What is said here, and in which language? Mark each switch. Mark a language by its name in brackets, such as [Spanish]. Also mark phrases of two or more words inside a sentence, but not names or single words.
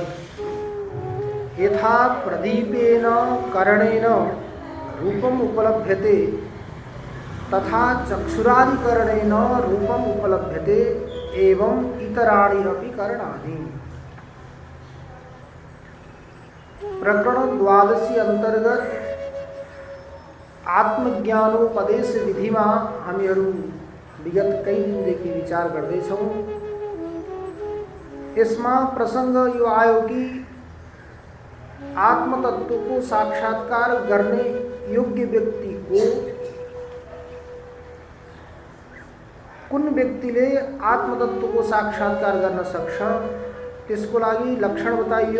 [Sanskrit] यथा प्रदीपेन करणेन रूपम उपलभ्यते तथा चक्षुरादिकरणेन रूपम उपलभ्यते एवं इतराणि अपि करणानि। [Nepali] प्रकरण 12 अंतर्गत आत्मज्ञानोपदेश विधि में हामीहरू विगत कई दिनदेखि विचार गर्दैछौँ। यसमा प्रसंग यो आयो कि आत्मतत्व को साक्षात्कार गर्ने योग्य व्यक्ति को कुन व्यक्तिले आत्मतत्व को साक्षात्कार गर्न सक्छ त्यसको लागि लक्षण बताइयो।